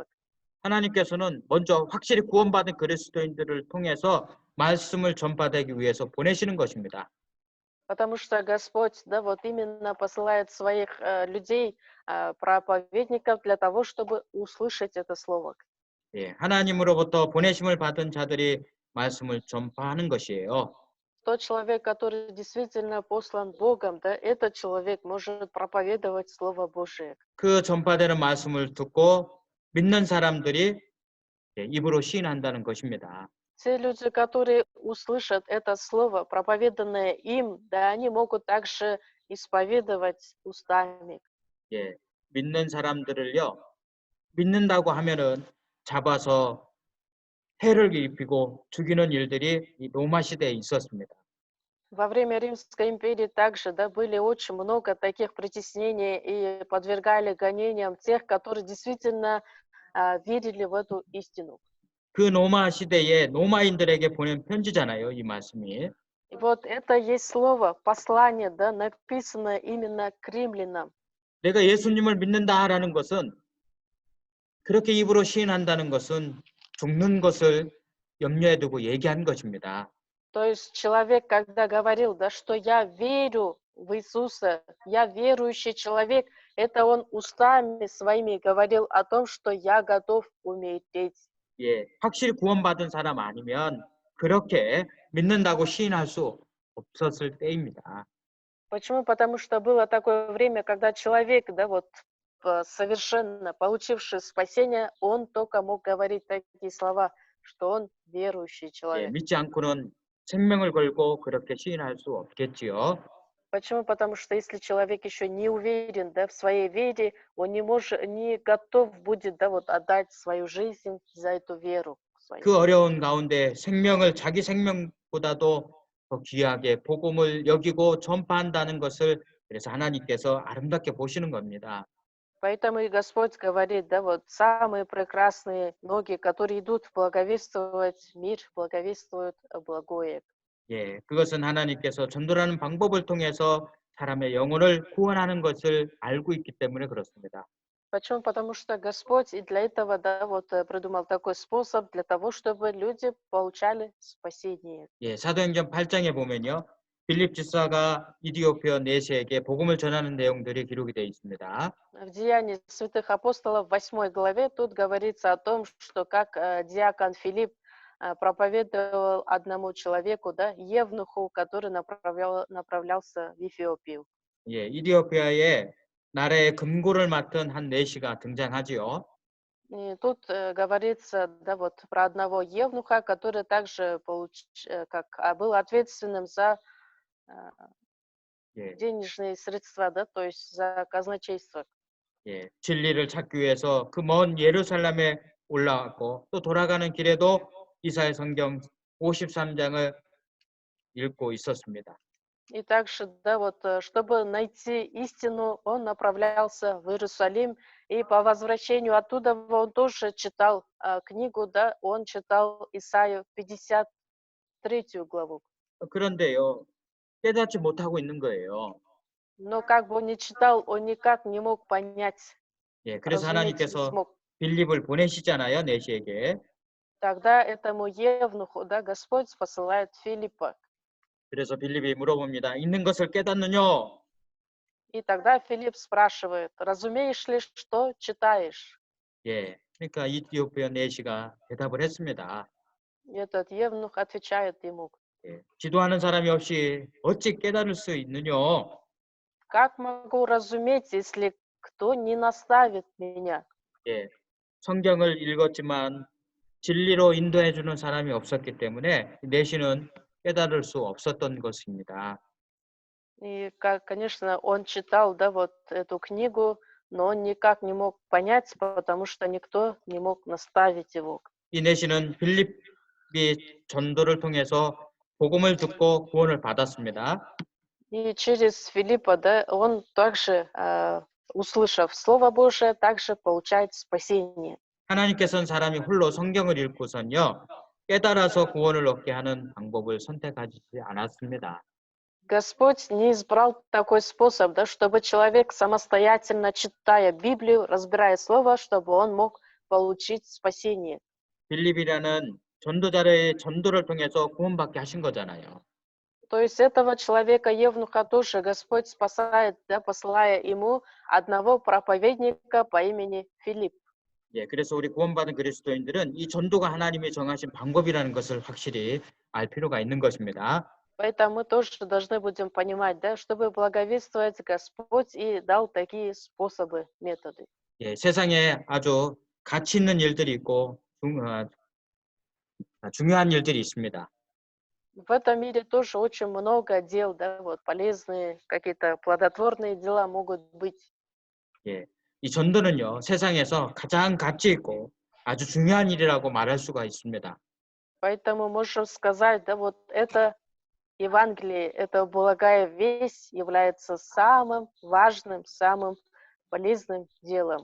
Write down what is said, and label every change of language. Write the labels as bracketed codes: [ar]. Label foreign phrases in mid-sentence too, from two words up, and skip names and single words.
[ko] 하나님께서는 먼저 확실히 구원받은 그리스도인들을 통해서 말씀을 전파되기 위해서 보내시는 것입니다. [ru] Потому что Господь, да, вот именно посылает своих людей, проповедников для того, чтобы услышать это слово. [ko] 예, 하나님으로부터 보내심을 받은 자들이 말씀을 전파하는 것이에요. [ru] Тот человек, который действительно послан Богом, да, этот человек может проповедовать Слово Божие. [ko] 그 전파되는 말씀을 듣고 믿는 사람들이 입으로 시인한다는 것입니다. [ru] Те люди, которые услышат это слово, проповеданное им, да, они могут также исповедовать устами. [ko] 예, 믿는 사람들을요, 믿는다고 하면은 잡아서 해를 입히고 죽이는 일들이 이 로마 시대에 있었습니다. [ru] Во время Римской империи также, да, были очень много таких притеснений и подвергали гонениям тех, которые действительно верили в эту истину. [ko] 그 로마 시대에 로마인들에게 보낸 편지잖아요, 이 말씀이. [ru] И вот это есть слово, послание, да, написанное именно к римлянам. [ko] 내가 예수님을 믿는다라는 것은 그렇게 입으로 시인한다는 것은 죽는 것을 염려에 두고 얘기한 것입니다. [ru] То есть человек, когда говорил, да, что я верю в Иисуса, я верующий человек, это он устами своими говорил о том, что я готов умереть. [ko] 예, 확실히 구원받은 사람 아니면 그렇게 믿는다고 시인할 수 없었을 때입니다. [ru] Почему? Потому что было такое время, когда человек, да, вот совершенно получивший спасение, он только мог говорить такие слова, что он верующий [ko] 예, [ru] человек. [ko] 믿지 않고는 생명을 걸고 그렇게 시인할 수 없겠지요. [ru] Почему? Потому что если человек еще не уверен, да, в своей вере, он не готов будет, да, вот отдать свою жизнь за эту веру свою. [ko] 그 어려운 가운데 자기 생명보다도 더 귀하게 복음을 여기고 전파한다는 것을 그래서 하나님께서 아름답게 보시는 겁니다. [ru] Поэтому и Господь говорит, да, вот самые прекрасные ноги, которые идут благовествовать мир, благовествуют благое. [ko] 예, 그것은 하나님께서 전도라는 방법을 통해서 사람의 영혼을 구원하는 것을 알고 있기 때문에 그렇습니다. [ru] Почему? Потому что Господь и для этого, да, вот придумал такой способ для того, чтобы люди получали спасение. [ko] 예, 사도행전 8장에 보면요. 빌립 집사가 이디오피아 내시에게 복음을 전하는 내용들이 기록이 되어 있습니다. [ru] В Деянии святых апостолов в 8 главе тут говорится о том, что как диакон Филипп проповедовал одному человеку, да, евнуху, который направлялся в Эфиопию. [ko] 예, 이디오피아의 나라의 금고를 맡은 한 내시가 등장하지요. [ru] И тут говорится, да, вот про одного евнуха, который также был ответственным за [ko] 예, [ru] денежные средства, да, то есть за казначейство. [ko] 예, 진리를 찾기 위해서 그 먼 예루살렘에 올라왔고 또 돌아가는 길에도 이사야 성경 53장을 읽고 있었습니다. [ru] И также, да, вот, чтобы найти истину, он направлялся в Иерусалим, и по возвращению оттуда он тоже читал книгу, да, он читал Исаию 53 главу. [ko] 그런데요, 깨닫지 못하고 있는 거예요. [ru] Но как бы он ни читал, он никак не мог понять, [ko] 예, 그래서 [ru] разуметь не [ko] 하나님께서 [ru] смог. [ko] 빌립을 보내시잖아요, 내시에게. [ru] Тогда этому евнуху, да, Господь посылает Филиппа. [ko] 그래서 빌립이 물어봅니다. 있는 것을 깨닫느냐? [ru] И тогда Филипп спрашивает, разумеешь ли, что читаешь? [ko] 예, 그러니까 이디오피아 내시가 대답을 했습니다. [ru] И этот евнух отвечает ему, [ko] 예, 지도하는 사람이 없이 어찌 깨달을 수 있느냐? [ru] как могу разуметь, если кто не наставит меня? [ko] 예, 성경을 읽었지만 진리로 인도해 주는 사람이 없었기 때문에 내시는 깨달을 수 없었던 것입니다. [ru] И, конечно, он читал, да, вот эту книгу, но он никак не мог понять, потому что никто не мог наставить его. [ko] 이 내시는 빌립이 전도를 통해서 복음을 듣고 구원을 받았습니다. [ru] И через Филиппа, да, он также, услышав Слово Божие, также получает спасение. [ko] 하나님께서는 사람이 홀로 성경을 읽고선요, 깨달아서 구원을 얻게 하는 방법을 선택하지 않았습니다. [ru] Господь не избрал такой способ, да, чтобы человек самостоятельно, читая Библию, разбирая Слово, чтобы он мог получить спасение. [ko] 빌립이라는 전도자의 전도를 통해서 구원받게 하신 거잖아요. [ru] То есть этого человека, евнуха, тоже Господь спасает, да, посылая ему одного проповедника по имени Филипп. [ko] 예, 그래서 우리 구원받은 그리스도인들은 이 전도가 하나님이 정하신 방법이라는 것을 확실히 알 필요가 있는 것입니다. [ru] Поэтому мы тоже должны будем понимать, да, чтобы благовествовать, Господь и дал такие способы, методы. [ko] 예, 세상에 아주 가치 있는 일들이 있고 중요한 일들이 있습니다. [ru] В этом мире тоже очень много дел, да, вот полезные, какие-то плодотворные дела могут быть. [ko] 예, 이 전도는요, 세상에서 가장 가치 있고 아주 중요한 일이라고 말할 수가 있습니다. [ru] Поэтому можем сказать, да, вот это Евангелие, эта благая весть является самым важным, самым полезным делом.